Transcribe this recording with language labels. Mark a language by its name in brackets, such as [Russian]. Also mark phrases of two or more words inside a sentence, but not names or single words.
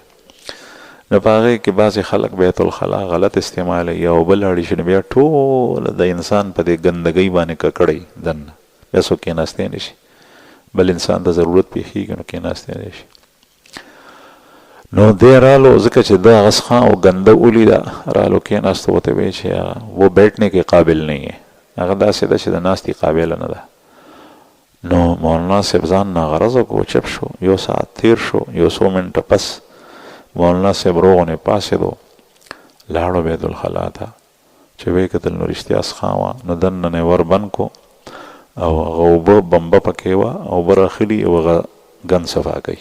[Pashto] نو په هغې کې بعضې خلک بیت الخلا غلط استعمالوي او بل اړي شي، نو بیا ټوله د انسان په دې ګندګۍ باندې ککړی دننه بیا څوک کېناستی نه شي. بل انسان ته ضرورت پیښېږي نو کېناستی نه شي. نو دی رالو ځکه چې دا هغه څښا او ګنده ولیده، رالو کېناستو ورته وایي چې [Urdu] وہ بیٹھنے کے قابل نہیں ہے، [Pashto] هغه داسې ده چې د ناستې قابله نه ده. نو مولانا صاحب ځان ناغرضه کو چپ شو. یو ساعت تیر شو، یو څو منټه پس مولانا صاحب روغونه پاسېدو، لاړو بیت الخلا ته چې ویې کتل نو رښتیا څښا وه. نو دننه یې ور بند کو او هغه اوبه بمبه پکې وه او اوبه راخلي او هغه ګند صفا کوي.